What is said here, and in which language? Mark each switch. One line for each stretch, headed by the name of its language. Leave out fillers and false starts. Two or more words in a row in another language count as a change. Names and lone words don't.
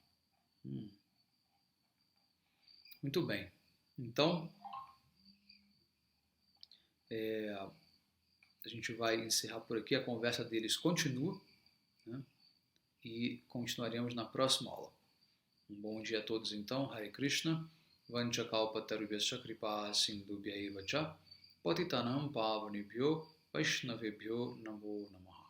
Portuguese: Muito bem. Então, a gente vai encerrar por aqui. A conversa deles continua, né? E continuaremos na próxima aula. Um bom dia a todos então.
Sanskrit: Hare Krishna. Vanchakalpatarubhyascha kripa sindhubhya eva cha patitanam pavanebhyo vaishnavebhyo namo namo.